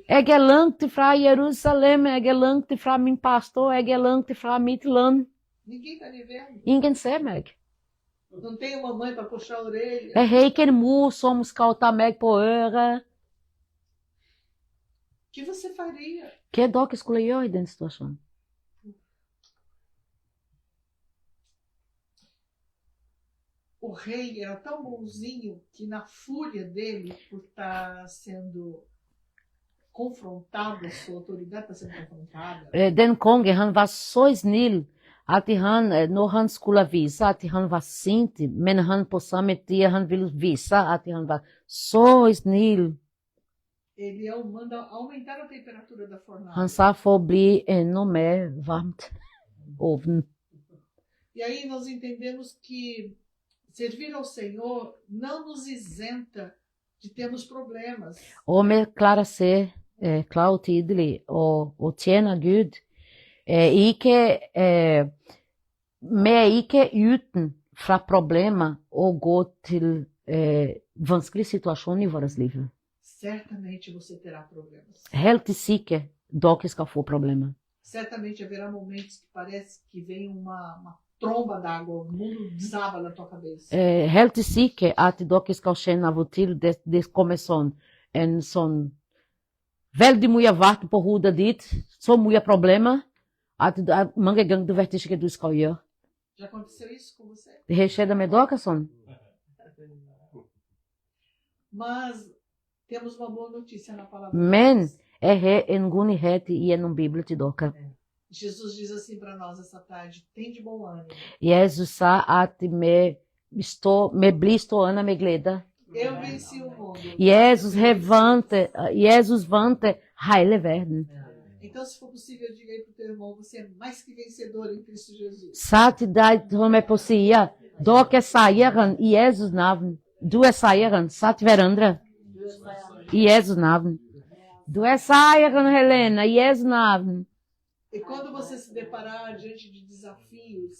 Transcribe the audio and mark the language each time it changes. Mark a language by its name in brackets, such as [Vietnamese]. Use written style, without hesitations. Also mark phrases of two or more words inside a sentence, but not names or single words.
[Norwegian] Jeg er langt fra Jerusalem, jeg er langt fra min pastor, jeg er langt fra mitt land. [Portuguese] Ninguém está me vendo. [Norwegian] Ingen ser meg. [Portuguese] Não tenho mamãe para puxar a orelha. [Norwegian] Jeg har ikke en mor som skal ta meg på øret. [Portuguese] O que você faria? [Norwegian] Hva dere skulle gjøre i den situasjonen? [Portuguese] O rei era tão bonzinho que na fúria dele por estar sendo confrontado, a sua autoridade está sendo confrontada, [Norwegian] Den konge, han var så snill at når han skulle vise at han var sint, men han på samme tid han ville vise at han var så snill. [Portuguese] ele manda aumentar a temperatura da fornalha. [Norwegian] Han sa for å bli enda mer varmt ovnen. [Portuguese] E aí nós entendemos que servir ao Senhor não nos isenta de termos problemas. [Norwegian] Og vi klarer å se klart og tydelig og tjene Gud. Vi er ikke uten fra problemer og gå til vanskelige situasjoner i vårt liv. [Portuguese] Certamente você terá problemas. [Norwegian] Helt sikkert dere skal få problemer. [Portuguese] Certamente haverá momentos que parece que vem uma tromba d'água, o mundo desaba na tua cabeça. [Norwegian] Helt sikkert at dere skal kjenne av og til det kommer en sånn veldig mye vann på hodet ditt, så mye problemer, at mange ganger du vet ikke hva du skal gjøre. [Portuguese] Já aconteceu isso com você? [Norwegian] Det har skjedd med dere sånn. [Portuguese] Mas temos uma boa notícia na palavra. [Norwegian] Men jeg har en god nyhet gjennom Bibelen til dere. [Portuguese] Jesus diz assim para nós essa tarde: tem de bom ânimo. [Norwegian] Jesus sa at vi blir stående med glede. [Portuguese] Eu venci o mundo. [Norwegian] Jesus vant hele verden. [Portuguese] Então, se for possível, diga aí para o teu irmão: você é mais que vencedor em Cristo Jesus. [Norwegian] Sa til deg som er på sida, dere er seieren i Jesus navn. Du er seieren, sa til hverandre. I Jesus navn. Du er seieren, Helena, i Jesus navn. [Portuguese] E quando você se deparar diante de desafios,